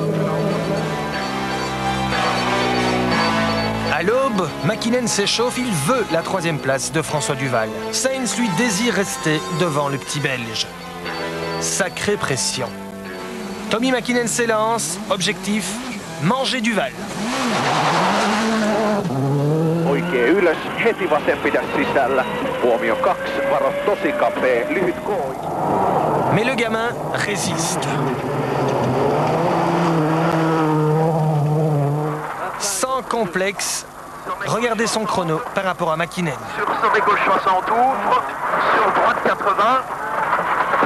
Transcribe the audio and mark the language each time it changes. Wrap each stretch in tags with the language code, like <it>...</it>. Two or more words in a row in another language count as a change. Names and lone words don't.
<fr>À l'aube, Mäkinen s'échauffe, il veut la 3e place de François Duval. Sainz, lui, désire rester devant le petit Belge. Sacrée pression. Tommi Mäkinen s'élance, objectif, manger Duval.</fr> <fi>Oikein ylös, heti vasen pidä sisällä. Huomio 2, varo tosi kapea, lyhyt kooi.</fi> <fr>Mais le gamin résiste. Sans complexe, regardez son chrono par rapport à Mäkinen. Sur sommet gauche 60 ouvre, sur droite 80.</fr>